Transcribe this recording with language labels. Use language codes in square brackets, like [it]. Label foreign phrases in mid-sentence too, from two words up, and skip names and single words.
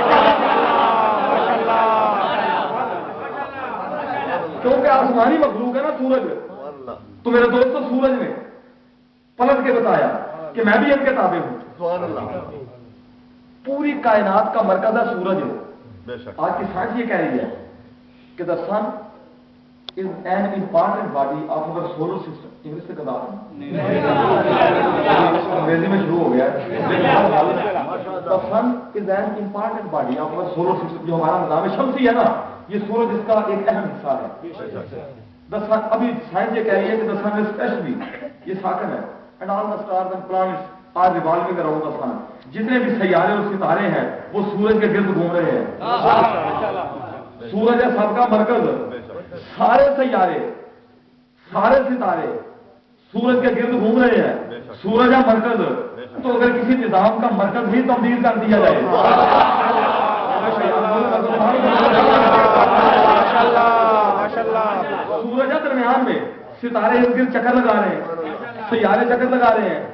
[ur] کیونکہ آسمانی مخلوق ہے نا سورج. تو میرے دوستو سورج نے پلٹ کے بتایا کہ میں بھی ان کے تابع ہوں. پوری کائنات کا مرکز ہے سورج. آج کی سائنس یہ کہہ رہی ہے کہ [en] the sun is an important body of our solar system. [ur] انگلش سے کہا انگریزی میں شروع ہو گیا. [en] the sun is an important body of our solar system. [ur] جو ہمارا نظام شمسی ہے نا، یہ سورج اس کا ایک اہم حصہ ہے. [en] the sun, [ur] ابھی سائنس یہ کہہ رہی ہے کہ [en] the sun especially [ur] یہ ساکن ہے. [en] and all the stars and planets are revolving around the sun. [ur] جتنے بھی سیارے اور ستارے ہیں وہ سورج کے گرد گھوم رہے ہیں. سورج ہے سب کا مرکز. سارے سیارے، سارے ستارے سورج کے گرد گھوم رہے ہیں. سورج ہے مرکز. تو اگر کسی نظام کا مرکز ہی تبدیل کر دیا جائے، سورج ہے درمیان میں، ستارے اس گرد چکر لگا رہے ہیں، سیارے چکر لگا رہے ہیں.